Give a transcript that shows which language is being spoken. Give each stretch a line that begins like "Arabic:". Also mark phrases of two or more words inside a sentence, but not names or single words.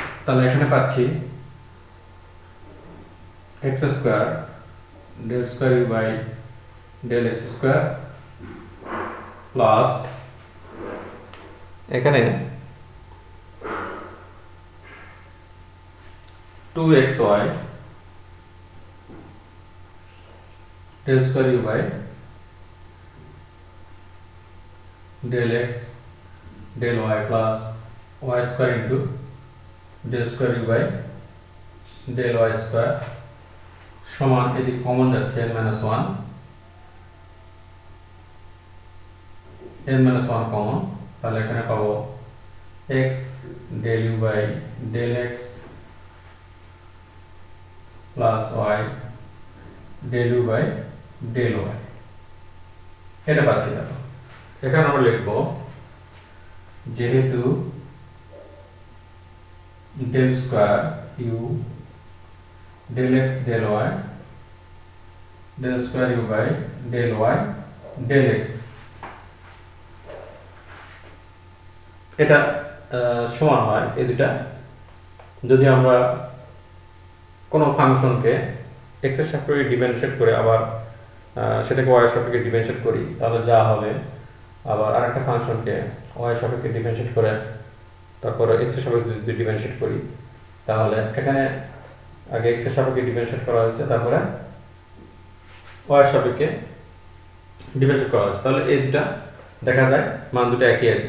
Bangla: তাহলে এখানে পাচ্ছি
English: x square del square u by del x square plus
Bangla: এখানে 2xy
English: del square u by del x del y plus y square into del square u by del y square সমান এদিক কমন যাচ্ছে n - 1
Bangla: n - 1 কমন, তাহলে এখানে পাবো
English: x del u by del x plus y del u by del y
Bangla: এটা পাচ্ছি। দেখো এখানে আমরা লিখবো যেহেতু
English: del square u del x del y del square u by del y del x
Bangla: এটা সমান হয় এই দুটা যদি আমরা কোনো ফাংশনকে x এর সাপেক্ষে ডিফারেন্সিয়েট করে আবার সেটাকে y এর সাপেক্ষে ডিফারেন্সিয়েট করি তাহলে যা হবে, আবার আরেকটা ফাংশনকে y এর সাপেক্ষে ডিফারেন্সিয়েট করে তারপরে x এর সাপেক্ষে যদি ডিফারেন্সিয়েট করি তাহলে এখানে আগে x এর সাপেক্ষে ডিফারেন্সিয়েট করা হয়েছে তারপরে y এর সাপেক্ষে ডিফারেন্সিয়েট করা হয়েছে, তাহলে এই দুটা দেখা যায় মান দুটো একই আসবে।